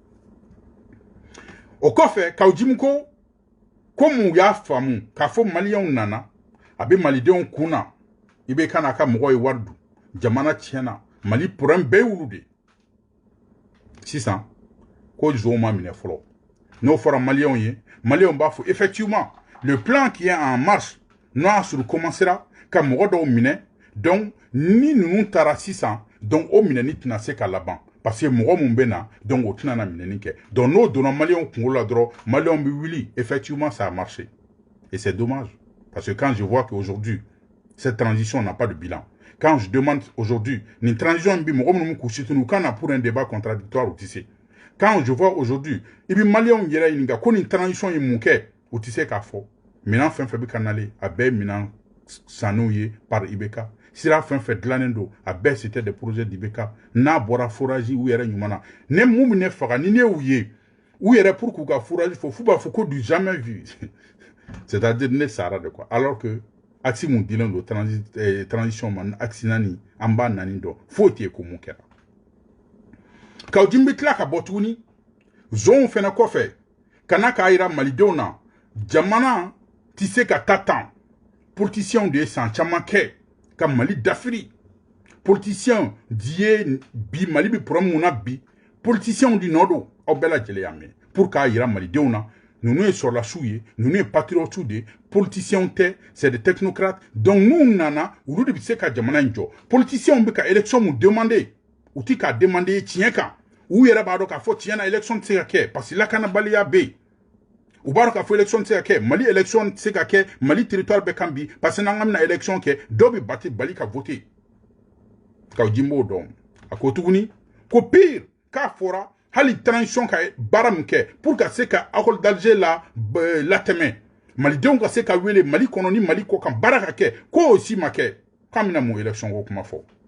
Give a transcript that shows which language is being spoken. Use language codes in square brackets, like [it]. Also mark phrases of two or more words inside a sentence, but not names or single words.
[bm] o kɔfɛ Kaudjim ko mun y'a faamu k'a fɔ maliyɛnw nana a bɛ malidenw kun na i bɛ kana ka mɔgɔ ye wari dun jamana tiɲɛna Mali problème bɛɛ y'olu de sisan ko zon ma minɛ fɔlɔ n'o fɔra maliyɛnw ye maliyɛnw b'a fɔ [fr] effectivement le plan qui est en marche [bm] n'o y'a sɔrɔ commencera ka mɔgɔ dɔw minɛ donc ni ninnu taara sisan donc o minɛni tɛna se ka laban [fr] parce que [bm] mɔgɔ mun bɛ na donc o tɛna na minɛni kɛ donc n'o donna maliyɛnw kunkolo la dɔrɔn maliyɛnw bɛ wuli [fr] effectivement ça a marché et c'est dommage parce que quand je vois qu'aujourd'hui cette transition n'a pas de bilan quand je demande aujourd'hui une transition [bm] bi mɔgɔ minnu [fr] couché nous quand on a pour un débat contradictoire ou tu sais quand je vois aujourd'hui [bm] i bi maliyɛnw yɛrɛ ɲininka ko nin transition ye mun kɛ o tɛ se k'a fɔ minɛn fɛn fɛn bɛ ka nalen a bɛɛ minɛn sanniw ye par IBK sira fɛn fɛn dilannen don a bɛɛ [fr] c'était des projets d'IBK [bm] n'a bɔra forage u yɛrɛ ɲuman na ne mun bɛ ne faga ni ne y'u ye u yɛrɛ pour k'u ka forage fɔ f'u b'a fɔ ko [fr] du jamais vu c'est-à-dire [bm] ne sara [fr] de quoi alors que axe [bm] mun dilen don transition ma axe nani an b'a nani dɔn foyi tɛ ko mun kɛra Kaudjim bɛ tila ka bɔ tuguni zonw fɛnɛ kɔfɛ kana k'a yira malidenw na jamana tɛ se ka taa tan politiciens de ye san caman kɛ ka Mali dafiri politiciens di ye bi Mali bɛ problème mun na bi politiciens di nɔ don aw bɛɛ lajɛlen y'a mɛn pour k'a yira malidenw na ninnu ye sɔrɔlasiw ye ninnu ye patriotes de politiciens tɛ [fr] c'est des technocrates donc [bm] n'u nana olu de bɛ se ka jamana in jɔ politiciens bɛ ka élection mun demander u tɛ k'a demander tiɲɛ kan u yɛrɛ b'a dɔn k'a fɔ tiɲɛ na élection tɛ se ka kɛ [fr] parce que [bm] lakanabaliya bɛ yen u b'a dɔn k'a fɔ élection tɛ se ka kɛ Mali élection tɛ se ka kɛ Mali territoire bɛ kan bi [fr] parce que [bm] n'an ka bɛna élection kɛ dɔw bɛ bali ka voter Kaudjim b'o dɔn a ko tuguni ko pire k'a fɔra hali transition ka baara min kɛ pour ka se ka accord d'Alger la latɛmɛ malidenw ka se ka wele Mali kɔnɔ ni Mali kɔ kan baara ka kɛ k'o si ma kɛ k'an bɛna mun élection ko kuma fɔ